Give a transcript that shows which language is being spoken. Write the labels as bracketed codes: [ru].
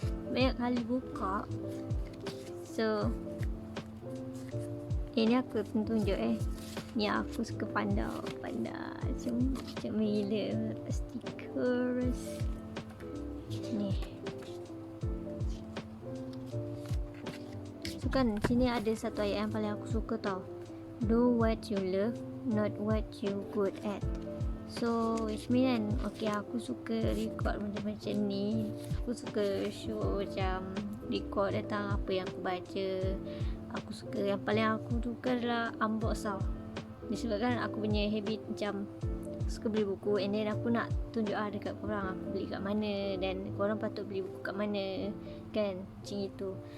[ms] Banyak kali buka. So ini aku tunjuk ni aku suka panda macam gila. Stickers ni. So kan sini ada satu ayat yang paling aku suka tau. [en] Do what you love, not what you good at. So which mean [ms] kan, okay, aku suka record macam ni. Aku suka show macam record tentang apa yang aku baca. Aku suka, yang paling aku suka adalah unbox tau. Disebabkan aku punya habit macam suka beli buku, [en] and then [ms] aku nak tunjuk dekat korang aku beli kat mana, dan korang patut beli buku kat mana kan, macam itu.